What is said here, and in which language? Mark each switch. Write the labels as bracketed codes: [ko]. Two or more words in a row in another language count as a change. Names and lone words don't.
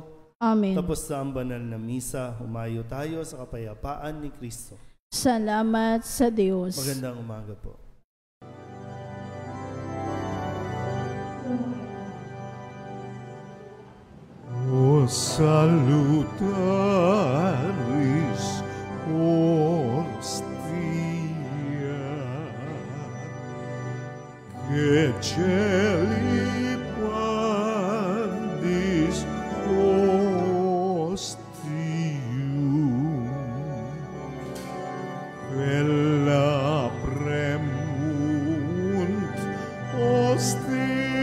[tl] Amen. Tapos sa ang banal na misa, humayo tayo sa kapayapaan ni Kristo. Salamat sa Diyos. Magandang umaga po. [la] O salutaris hostia, que celi pandis hostium, quella premunt hostilia,